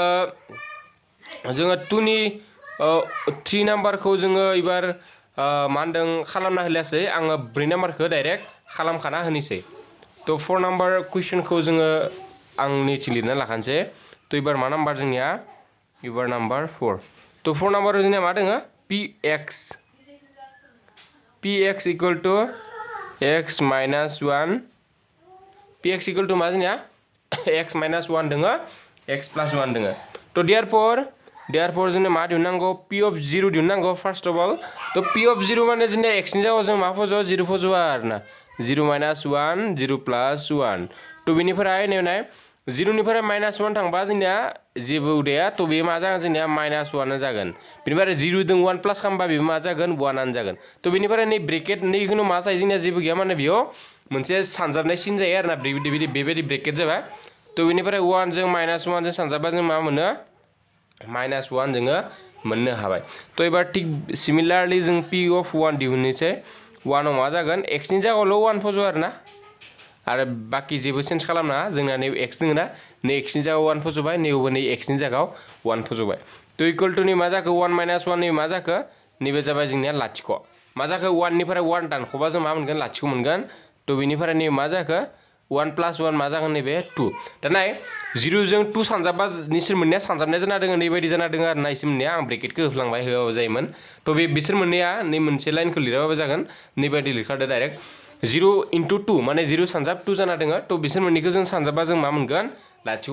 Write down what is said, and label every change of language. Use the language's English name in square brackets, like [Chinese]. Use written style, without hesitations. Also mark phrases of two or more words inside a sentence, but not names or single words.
[Bodo] 2 नि 3 नाम्बारखौ जोङो एबार मा होनदों खालामना होलासै आङो 4 नाम्बारखौ डाइरेक्ट खालामखाना होनोसै तो 4 नाम्बार कुइसनखौ जोङो आंनि लिरना लाखानोसै तो एबार मा नाम्बार जोंनिया एबार नाम्बार 4 तो 4 नाम्बाराव जोंनिया मा दोङो [English] px equal to x minus 1 px equal to [Bodo] मा जोंनिया [English] x minus 1 [Bodo] दोङो [English] x plus 1 [Bodo] दोङो तो देयरफॉर जोंनो मा दिहुननांगौ [English] p of 0 [Bodo] दिहुननांगौ [English] first of all [Bodo] तो [English] p of 0 [Bodo] माने जोंनिया x नि जायगायाव जों मा फज'आ 0 फज'आ आरोना [English] 0 minus 1 0 plus 1 [Bodo] तो बेनिफ्राय नाय 0 निफ्राय माइनस 1 थांबा जोंनिया जेबो उदाया तो बे मा जागोन जोंनिया माइनस 1 जागोन बेनिफ्राय 0 जों 1 प्लस खालामबा बे मा जागोन 1 आनो जागोन तो बेनिफ्राय नै ब्रेकेट नैखौनो मा जायो जोंनिया जेबो गैया माने बेयाव मोनसे सानजाबनाय सिन जायो आरोना बेबायदि ब्रेकेट जाबा तो बेनिफ्राय 1 जों माइनस 1 जों सानजाबा जों मा मोनो माइनस 1 जोङो मोननो हाबाय तो एबार थिक सिमिलारलि जों [English] p of 1 [Bodo] दिहुननोसै 1 आव मा जागोन x नि जायगायावल' 1 फज' आरोना आरो बाकी जेबो चेन्ज खालामना जोंना नै x दोङो ना नै x नि जायगायाव 1 फज'बाय नैबो नै x नि जायगायाव 1 फज'बाय तो [English] equal to [Bodo] नै मा जाखो [English] 1 minus 1 [Bodo] नै मा जाखो नैबे जाबाय जोंनिया लाथिख' मा जाखो 1 निफ्राय 1 दानख'बा जों मा मोनगोन लाथिख' मोनगोन थ' बेनिफ्राय नै मा जाखो 1 + 1 मा जागोन नैबे 2 दानाय 0 जों 2 सानजाबा निसोर मोननैया सानजाबनाय जाना दङ नैबायदि जाना दङ आरो ना इसोर मोननैया आं ब्रेकेटखौ होफ्लांबाय होआबा जायोमोन थ' बे बिसोर मोननैया नै मोनसे लाइनखौ लिराबाबो जागोन नैबायदि लिरखादो डाइरेक्ट 0 × 2 माने 0 सानजाब 2 जाना दङ थ' बिसोर मोननैखौ जों सानजाबा जों मा मोनगोन लाथिख'